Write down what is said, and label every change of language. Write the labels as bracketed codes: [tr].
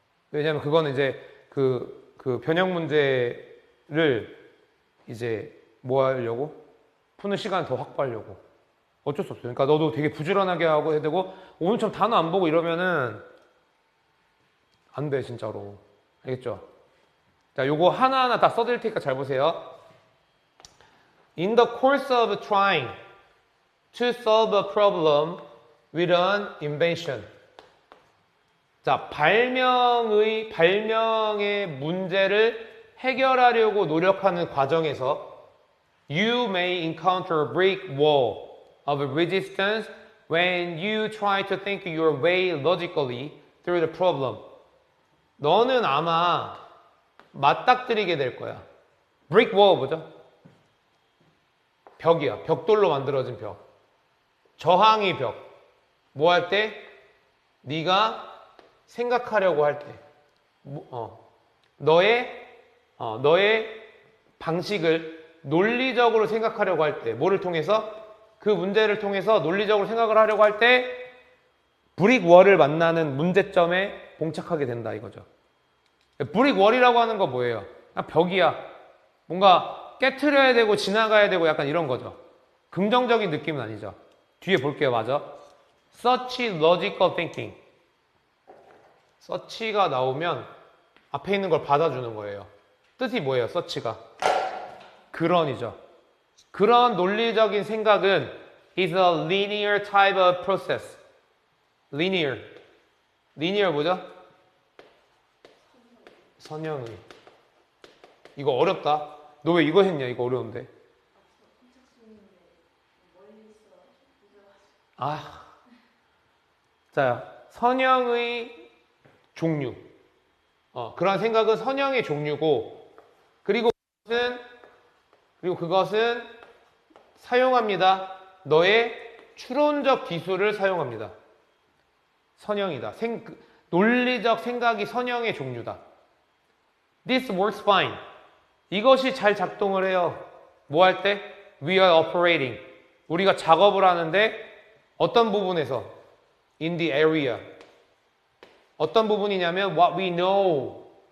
[ko] 왜냐면 그거는 이제 그 변형 문제를 이제 뭐 하려고? 푸는 시간을 더 확보하려고. 어쩔 수 없어요. 그러니까 너도 되게 부지런하게 하고 해야 되고, 오늘처럼 단어 안 보고 이러면은 안 돼, 진짜로. 알겠죠? 자, 요거 하나하나 다 써드릴 테니까 잘 보세요. [en] In the course of trying to solve a problem with an invention. [ko] 자, 발명의 문제를 해결하려고 노력하는 과정에서 [en] You may encounter a brick wall of resistance when you try to think your way logically through the problem. [ko] 너는 아마 맞닥뜨리게 될 거야. brick wall 뭐죠? 벽이야. 벽돌로 만들어진 벽. 저항의 벽. 뭐 할 때? 네가 생각하려고 할 때. 너의 방식을 논리적으로 생각하려고 할 때. 뭐를 통해서? 그 문제를 통해서 논리적으로 생각을 하려고 할 때 브릭월을 만나는 문제점에 봉착하게 된다 이거죠. 브릭월이라고 하는 거 뭐예요? 그냥 벽이야. 뭔가 깨트려야 되고 지나가야 되고 약간 이런 거죠. 긍정적인 느낌은 아니죠. 뒤에 볼게요. 맞아. [en] Such logical thinking. [ko] such가 나오면 앞에 있는 걸 받아주는 거예요. 뜻이 뭐예요? such가. 그런이죠. 그런 논리적인 생각은 [en] is a linear type of process. [ko] linear. linear 뭐죠? 선형의. 이거 어렵다. 너 왜 이거 했냐? 이거 어려운데. 자, 선형의 종류. 그런 생각은 선형의 종류고, 그리고 그것은 사용합니다. 너의 추론적 기술을 사용합니다. 선형이다. 논리적 생각이 선형의 종류다. [en] This works fine. [ko] 이것이 잘 작동을 해요. 뭐 할 때? [en] We are operating. [ko] 우리가 작업을 하는데 어떤 부분에서? [en] In the area. [ko] 어떤 부분이냐면 [en] what we know.